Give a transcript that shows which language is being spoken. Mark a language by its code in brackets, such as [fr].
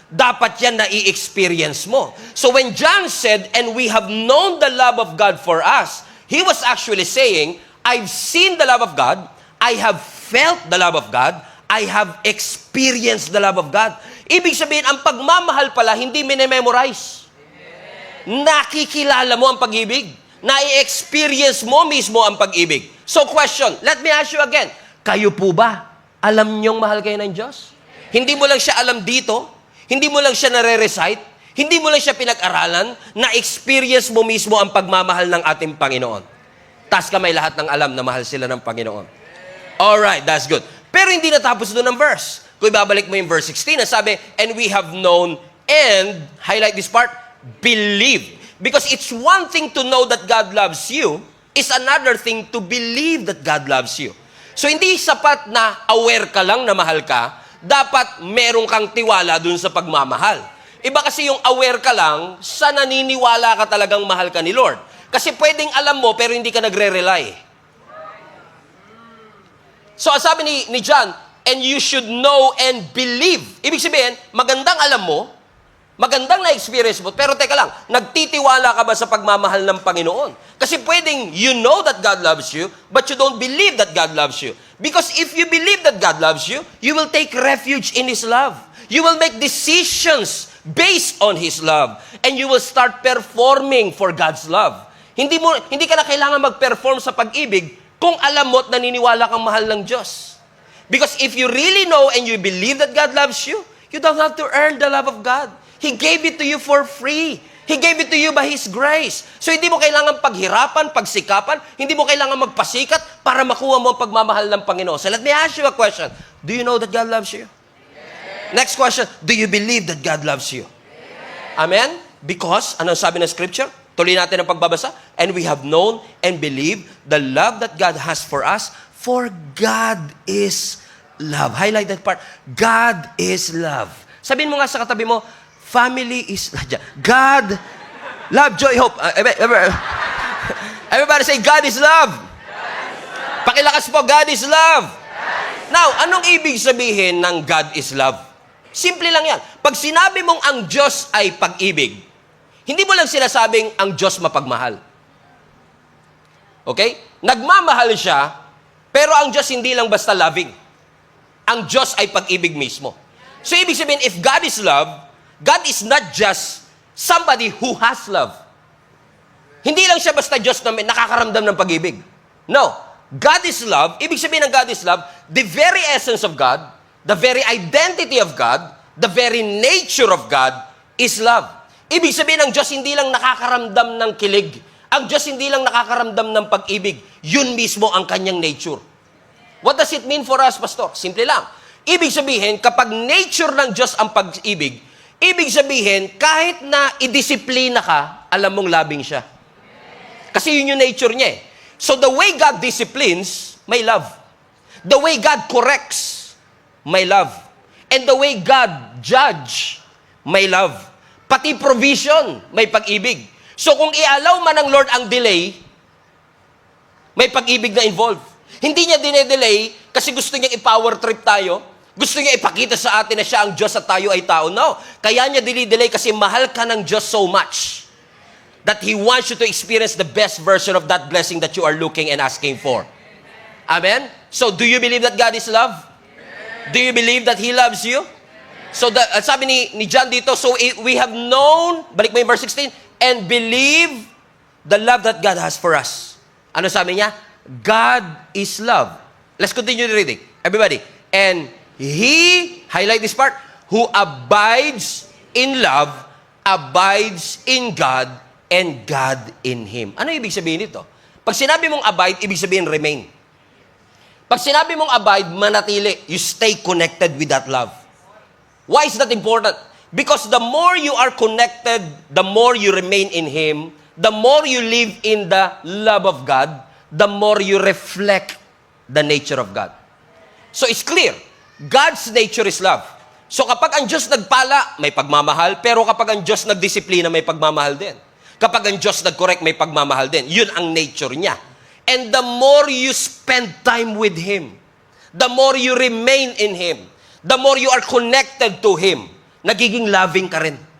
[tl] Dapat yan na i-experience mo. [en] So, when John said, and we have known the love of God for us, he was actually saying, I've seen the love of God, I have felt the love of God, I have experienced the love of God. [tl] Ibig sabihin, ang pagmamahal pala, hindi minememorize. Nakikilala mo ang pag-ibig. Na-experience mo mismo ang pag-ibig. [en] So question, let me ask you again. [tl] Kayo po ba, alam niyong mahal kayo ng Diyos? Hindi mo lang siya alam dito, hindi mo lang siya nare-recite, hindi mo lang siya pinag-aralan, na-experience mo mismo ang pagmamahal ng ating Panginoon. Tas kamay lahat ng alam na mahal sila ng Panginoon. [en] Alright, that's good. [tl] Pero hindi natapos doon ang verse. Kung ibabalik mo yung verse 16, sabi, [en] and we have known and, highlight this part, believe. Because it's one thing to know that God loves you, is another thing to believe that God loves you. [tl] So hindi sapat na aware ka lang na mahal ka, dapat meron kang tiwala dun sa pagmamahal. Iba kasi yung aware ka lang, sa naniniwala ka talagang mahal ka ni Lord. Kasi pwedeng alam mo, pero hindi ka nagre-rely. [en] So, [tl] sabi ni John, [en] and you should know and believe. [tl] Ibig sabihin, magandang alam mo, magandang na-experience mo, pero teka lang, nagtitiwala ka ba sa pagmamahal ng Panginoon? Kasi pwedeng [en] you know that God loves you, but you don't believe that God loves you. Because if you believe that God loves you, you will take refuge in His love. You will make decisions based on His love. And you will start performing for God's love. [tl] Hindi ka na kailangan mag-perform sa pag-ibig kung alam mo at naniniwala kang mahal ng Diyos. [en] Because if you really know and you believe that God loves you, you don't have to earn the love of God. He gave it to you for free. He gave it to you by His grace. [tl] So hindi mo kailangan paghirapan, pagsikapan, hindi mo kailangan magpasikat para makuha mo ang pagmamahal ng Panginoon. [en] So let me ask you a question. Do you know that God loves you? Yes. Next question, do you believe that God loves you? Yes. Amen? Because, [tl] anong sabi ng [en] scripture? [tl] Tuloy natin ang pagbabasa. [en] And we have known and believed the love that God has for us, for God is love. Highlight that part. God is love. [tl] Sabihin mo nga sa katabi mo, [en] family is God, love, joy, hope. Everybody say, God is love. [tl] Pakilakas po, [en] God is love. [tl] Now, anong ibig sabihin ng [en] God is love? [tl] Simple lang yan. Pag sinabi mong ang Diyos ay pag-ibig, hindi mo lang sinasabing ang Diyos mapagmahal. Okay? Nagmamahal siya, pero ang Diyos hindi lang basta loving. Ang Diyos ay pag-ibig mismo. [en] So, [tl] ibig sabihin, [en] if God is love, God is not just somebody who has love. [tl] Hindi lang siya basta Diyos na nakakaramdam ng pag-ibig. [en] No. God is love. [tl] Ibig sabihin ng [en] God is love, the very essence of God, the very identity of God, the very nature of God is love. [tl] Ibig sabihin ng Diyos hindi lang nakakaramdam ng kilig. Ang Diyos hindi lang nakakaramdam ng pag-ibig. Yun mismo ang kanyang nature. [en] What does it mean for us, Pastor? [tl] Simple lang. Ibig sabihin, kapag nature ng Diyos ang pag-ibig, ibig sabihin, kahit na idisiplina ka, alam mong labing siya. Kasi yun yung nature niya eh. [en] So the way God disciplines, [tl] may love. [en] The way God corrects, may love. And the way God judge, may love. [tl] Pati provision, may pag-ibig. So kung i-allow man ng Lord ang delay, may pag-ibig na involved. Hindi niya dine-delay kasi gusto niyang i-power trip tayo. Gusto niya ipakita sa atin na siya ang Diyos at tayo ay tao. [en] No. [tl] Kaya niya dinidelay kasi mahal ka ng Diyos [en] so much that He wants you to experience the best version of that blessing that you are looking and asking for. Amen? So, do you believe that God is love? Do you believe that He loves you? So, [tl] sabi ni John dito, [en] so we have known, [tl] balik mo yung verse 16, [en] and believe the love that God has for us. [tl] Ano sabi niya? [en] God is love. Let's continue the reading. Everybody. And He, highlight this part, who abides in love, abides in God, and God in Him. [tl] Ano ibig sabihin nito? Pag sinabi mong abide, ibig sabihin remain. Pag sinabi mong abide, manatili. [en] You stay connected with that love. Why is that important? Because the more you are connected, the more you remain in Him, the more you live in the love of God, the more you reflect the nature of God. So it's clear, God's nature is love. [tl] So kapag ang Diyos nagpala, may pagmamahal, pero kapag ang Diyos nagdisiplina, may pagmamahal din. Kapag ang Diyos nag-correct, may pagmamahal din. Yun ang nature niya. [en] And the more you spend time with Him, the more you remain in Him, the more you are connected to Him, [tl] nagiging loving ka rin.